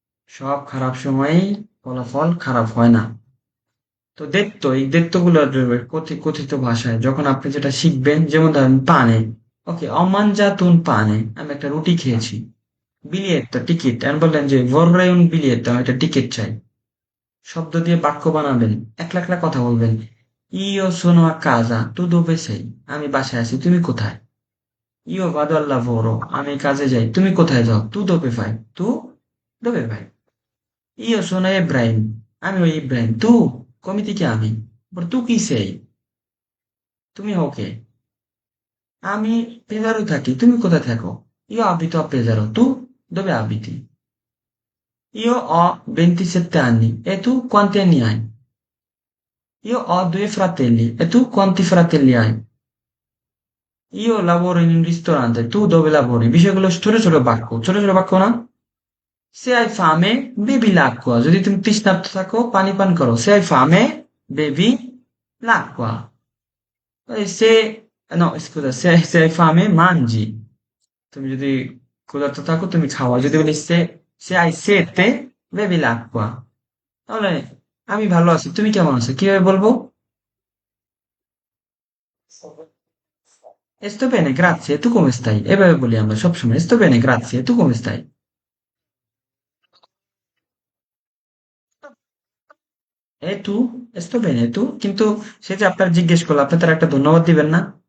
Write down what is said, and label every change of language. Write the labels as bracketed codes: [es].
[bn] সব খারাপ সময়েই ফলাফল খারাপ হয় না। তো দেখতো এই দেখতোগুলো কথিত কথিত ভাষায় যখন আপনি যেটা শিখবেন, যেমন ধরেন পানে, ওকে [it] অমানজাতুন পানে, [bn] আমি একটা রুটি খেয়েছি। বিলিয়েত্তো টিকিট, আমি বললেন যে [it] vorrei un biglietto, [bn] আমি একটা টিকিট চাই। শব্দ দিয়ে বাক্য বানাবেন, একলা একলা কথা বলবেন। [it] Io sono a casa, tu dove sei? [bn] আমি বাসায় আছি, তুমি কোথায়? [it] Io vado al lavoro, [bn] আমি কাজে যাই, তুমি কোথায় যাও? [it] Tu dove vai? Tu dove vai? Io sono Ibrahim, [bn] আমি ওই Ibrahim. [it] Tu come ti chiami? Tu chi sei? [bn] তুমি হও কে? আমি পেজারো থাকি, তুমি কোথায় থাকো? [it] Io abito a Pesaro, tu dove abiti? Io ho 27 anni e tu quanti anni hai? Io ho 2 fratelli e tu quanti fratelli hai? Io lavoro in un ristorante, tu dove lavori? [bn] বিষয়গুলো ছোট ছোট বাক্য, ছোট ছোট বাক্য না? [it] Se hai fame, bevi l'acqua, [bn] যদি তুমি তৃষ্ণার্ত থাকো পানি পান করো। [it] Se hai fame, bevi l'acqua। Se no, scusa, se hai fame, mangi। [bn] তুমি যদি ক্ষুধার্ত থাকো তুমি খাওয়া। যদি বলি [it] se hai sete, bevi l'acqua। [bn] তাহলে আমি ভালো আছি, তুমি কেমন আছো কিভাবে বলবো? [it] sto bene, grazie, tu come stai? [bn] এভাবে বলি আমরা সবসময়, [it] sto bene, grazie, tu come stai? [bn] এ তু, [it] sto bene, tu, [bn] কিন্তু সে যে আপনার জিজ্ঞেস করলো, আপনি তার একটা ধন্যবাদ দিবেন না?